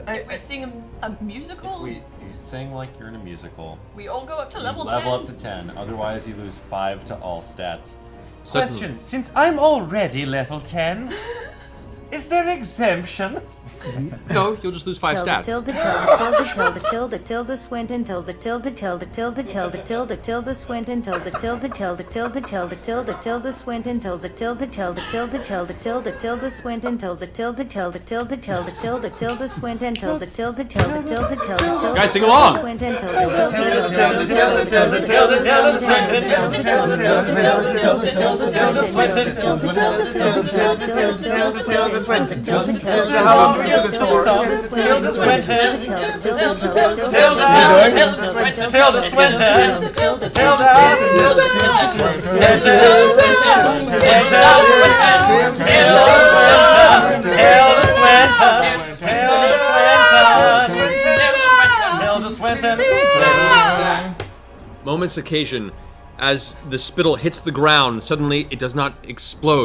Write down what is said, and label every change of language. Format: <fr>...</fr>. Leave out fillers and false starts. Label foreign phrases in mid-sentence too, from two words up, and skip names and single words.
<en>If we sing a musical, If you sing like you're in a musical, we all go up to you level 10. level up to 10. Otherwise, you lose 5 to all stats. So- Question: since I'm already level 10, is there exemption? No, you'll just lose 5 stats. Tilde Swinton tilde tilde tilde tilde tilde tilde tilde Swinton tilde tilde tilde tilde tilde tilde tilde Swinton tilde tilde tilde tilde tilde tilde tilde Swinton tilde tilde tilde tilde tilde tilde tilde Swinton tilde tilde tilde tilde tilde. Guys, sing along. Swinton tilde tilde tilde tilde tilde tilde Swinton tilde tilde tilde tilde tilde Swinton tilde tilde tilde tilde tilde tilde Swinton tilde tilde. How long do we do this for? Tilde Swinton. Tilde Swinton. Tilde Swinton. Moment's occasion, as the spittle hits the ground, suddenly it does not explode.</en>